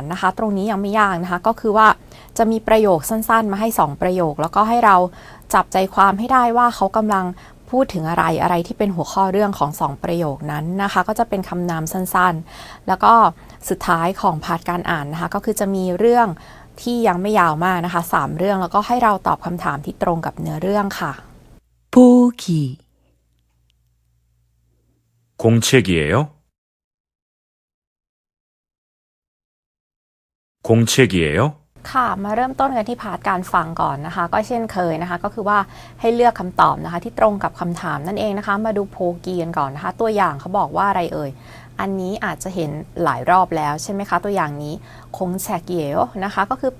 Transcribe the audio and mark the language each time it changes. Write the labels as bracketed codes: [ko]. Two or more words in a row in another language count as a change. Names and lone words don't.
[th] นะคะตรงนี้ยังไม่ยากนะคะก็คือว่าจะมีประโยคสั้นๆมาให้2ประโยคแล้วก็ให้เราจับใจความให้ได้ว่าเขากำลังพูดถึงอะไรที่เป็นหัวข้อเรื่องของ2ประโยคนั้นนะคะก็จะเป็นคำนามสั้นๆแล้วก็สุดท้ายของพาร์ทการอ่านนะคะก็คือจะมีเรื่องที่ยังไม่ยาวมากนะคะ3เรื่องแล้วก็ให้เราตอบคำถามที่ตรงกับเนื้อเรื่องค่ะ [ko] 보기 공책이에요? 공책이에요? [th] ค่ะมาเริ่มต้นกันที่พาร์ทการฟังก่อนนะคะก็เช่นเคยนะคะก็คือว่าให้เลือกคำตอบนะคะที่ตรงกับคำถามนั่นเองนะคะมาดูโพกีกันก่อนนะคะตัวอย่างเขาบอกว่าอะไรเอ่ยอันนี้อาจจะเห็นหลายรอบแล้วใช่ไหมคะตัวอย่างนี้คงแชกเยลนะคะก็คือ